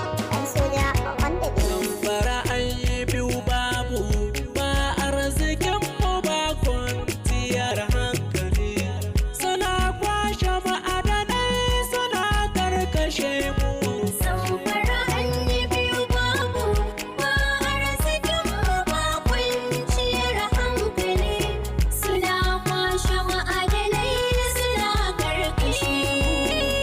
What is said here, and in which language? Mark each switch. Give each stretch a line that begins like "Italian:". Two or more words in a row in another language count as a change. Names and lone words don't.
English: Ɗan Soja on the beat.
Hausa: Zamfara an yi biyu babu, ba arzikin mu ba kwanciyar hankali. Suna kwashe ma'adanai, suna karkashe mu. Zamfara an yi biyu babu, Ba arzikin mu ba kwanciyar hankali, suna kwashe ma'adanai suna karkashe mu.